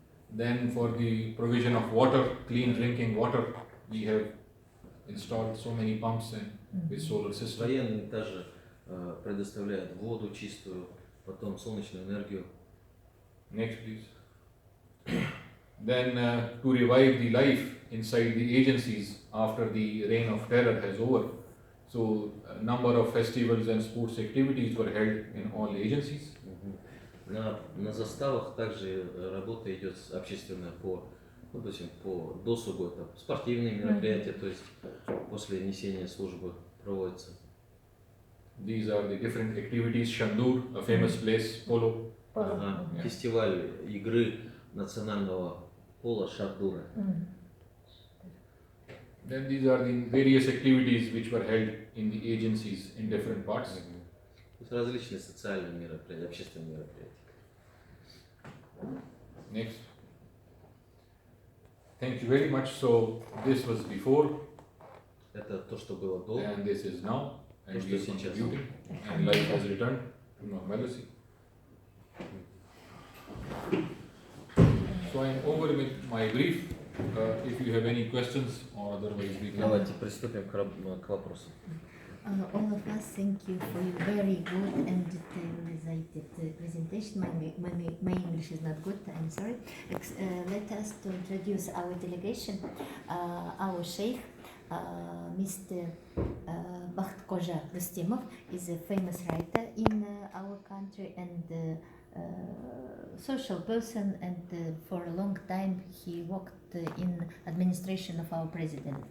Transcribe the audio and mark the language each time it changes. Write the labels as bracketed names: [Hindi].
[English] Then for the provision of water, clean drinking water, we have installed so many pumps and with solar system. [Russian] Военный также предоставляет воду чистую, потом солнечную энергию. [English] Next, please. Then to revive the life inside the agencies after the reign of terror has over. So a number of festivals and sports activities were held in all agencies. [Russian] На заставах также работа идет общественная по досугу, это спортивные мероприятия, то есть после несения службы проводятся. [English] These are the different activities. Shandur, a famous place, polo. [Russian] Фестиваль игры национального пола Шардура. [English] Then these are the various activities which were held in the agencies in different parts. [Russian] То есть различные социальные мероприятия, общественные мероприятия. [English] Next. Thank you very much. So this was before. [Russian] Это то, что было до. [English] And this is now. And [Russian] То, [English] we are [Russian] что сейчас. [English] contributing. And life has returned to normalcy. So I am over with my brief. If you have any questions or otherwise we can. [Russian] Давайте приступим к вопросу. [English] All of us thank you for your very good and detailed presentation. My English is not good, I'm sorry. Let us to introduce our delegation. Our Sheikh, Mr. Bakht Koja Rustemov, is a famous writer in our country and social person, and for a long time he worked in administration of our president.